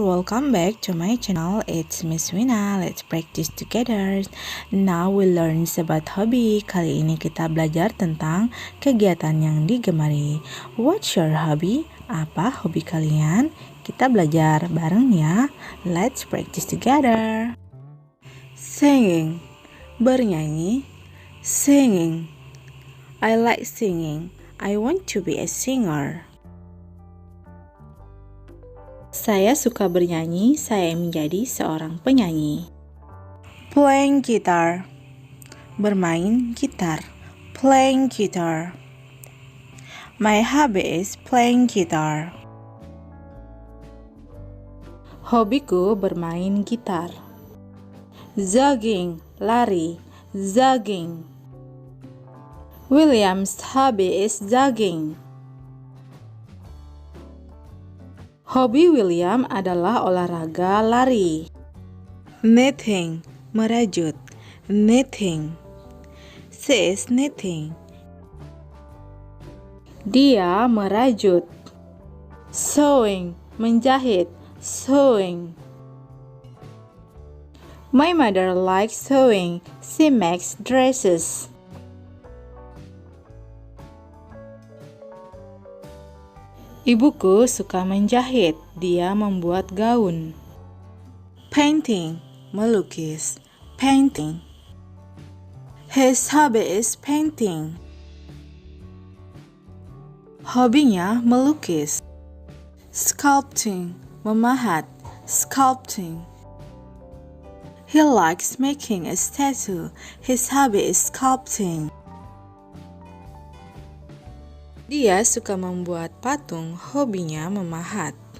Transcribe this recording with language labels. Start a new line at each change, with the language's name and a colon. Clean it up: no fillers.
English: Welcome back to my channel. It's Miss Wina. Let's practice together. Now we learn about hobby.
Indonesian: Kali ini kita belajar tentang kegiatan yang digemari.
English: What's your hobby?
Indonesian: Apa hobi kalian? Kita belajar bareng ya.
English: Let's practice together. Singing, bernyanyi. Singing, I like singing. I want to be a singer.
Indonesian: Saya suka bernyanyi, saya menjadi seorang penyanyi.
English: Playing guitar,
Indonesian: bermain gitar.
English: Playing guitar. My hobby is playing guitar.
Indonesian: Hobiku bermain gitar. Jogging, lari. Jogging.
English: William's hobby is jogging.
Indonesian: Hobi William adalah olahraga lari.
English: Knitting, merajut. Knitting. She is knitting.
Indonesian: Dia merajut. Sewing, menjahit. Sewing.
English: My mother likes sewing. She makes dresses.
Indonesian: Ibuku suka menjahit, dia membuat gaun.
English: Painting, melukis. Painting. His hobby is painting.
Indonesian: Hobinya melukis. Sculpting, memahat. Sculpting.
English: He likes making a statue. His hobby is sculpting.
Indonesian: Dia suka membuat patung, hobinya memahat.